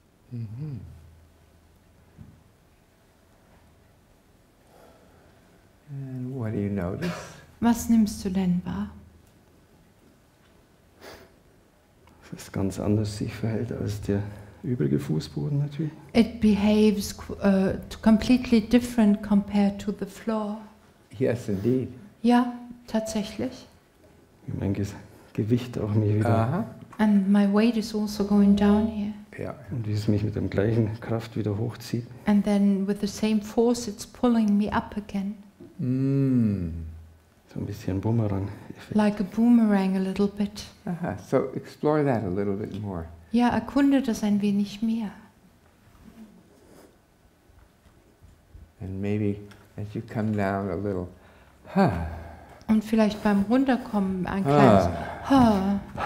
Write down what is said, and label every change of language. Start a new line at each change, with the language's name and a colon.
English: Mhm. And what do you notice?
German: Was nimmst du denn wahr? Das ist ganz anders sich verhält als der übrige Fußboden natürlich.
English: It behaves completely different compared to the floor. Yes, indeed.
German: Ja, tatsächlich. Wie mein Gewicht auch mich wieder Uh-huh.
English: And my weight is also going down here. Yeah.
German: und wie es mich mit der gleichen Kraft wieder hochzieht.
English: And then with the same force it's pulling me up again. Mm.
German: So ein bisschen Bumerang-Effekt.
English: Like a boomerang a little bit. Uh-huh. So explore that a little bit more.
German: Ja, erkunde das ein wenig mehr.
English: And maybe as you come down a little,
German: Und vielleicht beim Runterkommen ein kleines Ha.